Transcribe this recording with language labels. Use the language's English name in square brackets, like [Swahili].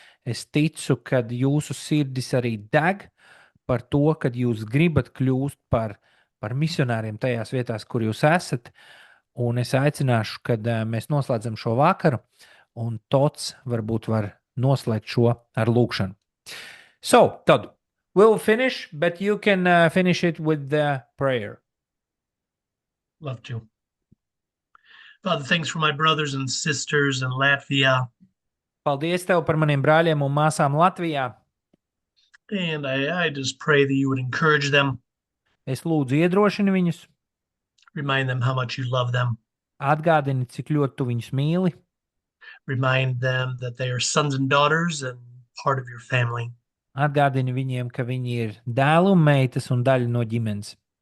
[Latvian] Es ticu, ka jūsu sirdis arī deg par to, ka jūs gribat kļūt par misionāriem tajās vietās, kur jūs esat. Un es aicināšu, kad mēs noslēdzam šo vakaru, un Tots varbūt var noslēgt šo ar lūkšanu. [English] So, Todd, we'll finish, but you can finish it with the prayer. Love to. Father, thanks for my brothers and sisters in Latvia. [Latvian] Paldies tev par maniem brāļiem un māsām Latvijā. [English] And I just pray that you would encourage them, [Latvian] Es lūdzu iedrošini viņus, [English] remind them how much you love them, [Latvian] atgādini, cik ļoti tu viņus mīli, [English] remind them that they are sons and daughters and part of your family. [Latvian] atgādini viņiem, ka viņi ir dēli un meitas un daļa no ģimenes.